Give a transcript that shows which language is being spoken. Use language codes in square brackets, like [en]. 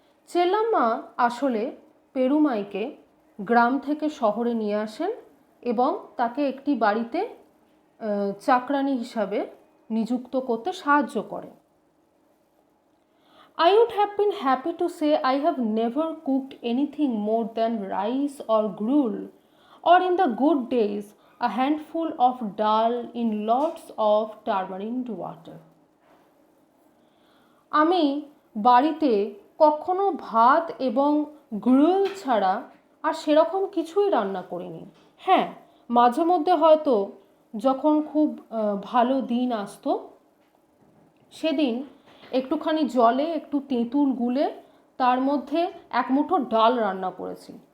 [bn] চেল্লাম্মা আসলে পেরুমাইকে গ্রাম থেকে শহরে নিয়ে আসেন এবং তাকে একটি বাড়িতে চাকরানি হিসাবে নিযুক্ত করতে সাহায্য করে। [en] I would have been happy to say I have never cooked anything more than rice or gruel, or in the good days a handful of dal in lots of tamarind water. [bn] আমি বাড়িতে কখনো ভাত এবং গ্রুল ছাড়া আর সেরকম কিছুই রান্না করিনি। হ্যাঁ, মাঝে মধ্যে হয়তো যখন খুব ভালো দিন আসতো, সেদিন একটুখানি জলে একটু তেঁতুল গুলে তার মধ্যে এক মুঠো ডাল রান্না করেছি।